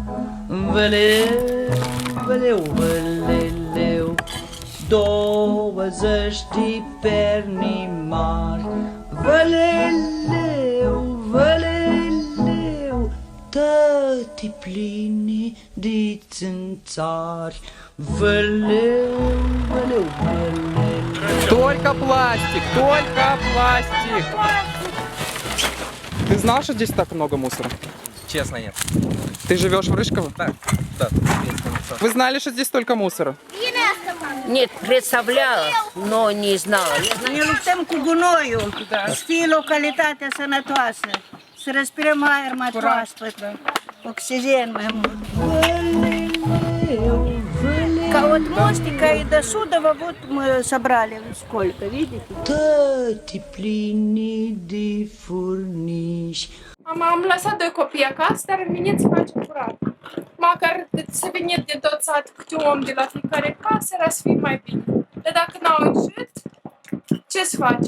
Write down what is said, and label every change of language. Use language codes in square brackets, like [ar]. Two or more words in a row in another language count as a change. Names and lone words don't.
[ro] Văleleu, văleu, văleleu, 20 de perni mari. Văleleu, văleleu, tăti pline de țânțari. Văleu, văleu, văleleu. [ru] Только пластик, только пластик. Ты знал, что здесь так много мусора? Честно, нет. Ты живешь в Рыжково? Да. Вы знали, что здесь только мусора? Нет, представляла, но не знала. [ro] Ne luptăm cu gunoiul, să fie localitatea sănătoasă, să respirăm aer mai proaspăt, oxigen mai mult. [ru] Ca вот мостика и до Судова вот мы собрали сколько, видите? [ro] Tăti pline de furnici. Am lăsat 2 copii acasă, dar veniți să facem curat. Măcar să veniți de tot satul câte un om de la fiecare casă, era să fie mai bine. Dar dacă n-au ieșit, ce să facem?